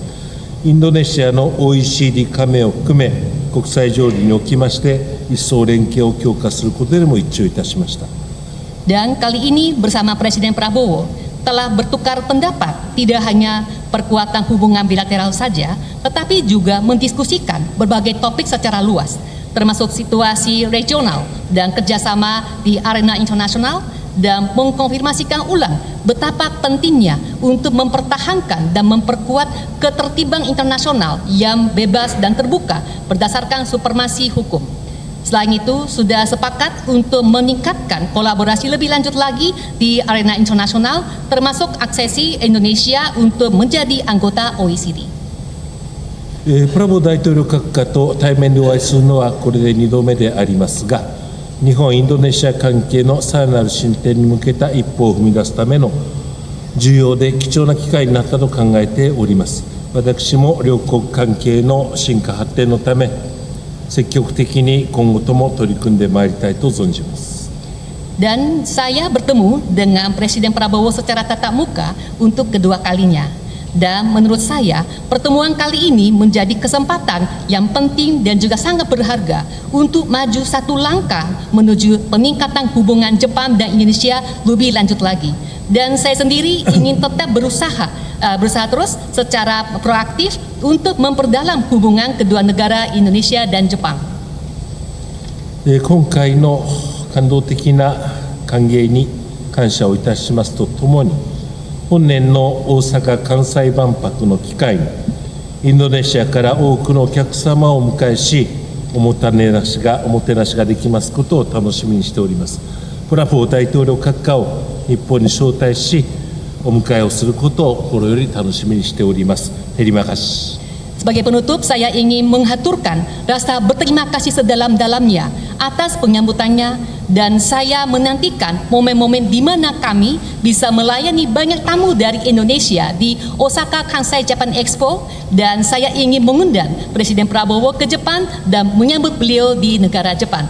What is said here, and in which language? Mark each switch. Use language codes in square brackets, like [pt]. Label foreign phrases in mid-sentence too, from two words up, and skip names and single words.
[ja] インドネシアの OECD 加盟を含め国際条理におきまして一層連携を強化することでも一致をいたしました。 [id] Dan kali ini bersama Presiden Prabowo telah bertukar pendapat tidak hanya perkuatan hubungan bilateral saja, tetapi juga mendiskusikan berbagai topik secara luas, termasuk situasi regional dan kerjasama di arena internasional, dan mengkonfirmasikan ulang betapa pentingnya untuk mempertahankan dan memperkuat ketertiban internasional yang bebas dan terbuka berdasarkan supremasi hukum. Selain itu, sudah sepakat untuk meningkatkan kolaborasi lebih lanjut lagi di arena internasional, termasuk aksesi Indonesia untuk menjadi anggota OECD. [ja] プラボ大統領閣下と対面でお会いするのはこれで2度目でありますが、日本・インドネシア関係のさらなる進展に向けた一歩を踏み出すための重要で貴重な機会になったと考えております。私も両国関係の進化発展のため、積極的に今後とも取り組んでまいりたいと存じます。 [id] Dan saya bertemu dengan Presiden Prabowo secara tatap muka untuk kedua kalinya. Dan menurut saya, pertemuan kali ini menjadi kesempatan yang penting dan juga sangat berharga untuk maju satu langkah menuju peningkatan hubungan Jepang dan Indonesia lebih lanjut lagi. Dan saya sendiri ingin tetap berusaha terus secara proaktif untuk memperdalam hubungan kedua negara Indonesia dan Jepang. [ja] 今回の感動的な歓迎に感謝をいたしますとともに、 本年の大阪・関西万博の機会に、インドネシアから多くのお客様をお迎えし、おもてなしができますことを楽しみにしております。プラフォー大統領閣下を日本に招待し、お迎えをすることを心より楽しみにしております。 [id] Terima kasih. Sebagai penutup, saya ingin menghaturkan rasa berterima kasih sedalam-dalamnya atas penyambutannya, dan saya menantikan momen-momen di mana kami bisa melayani banyak tamu dari Indonesia di Osaka Kansai Japan Expo, dan saya ingin mengundang Presiden Prabowo ke Jepang dan menyambut beliau di negara Jepang.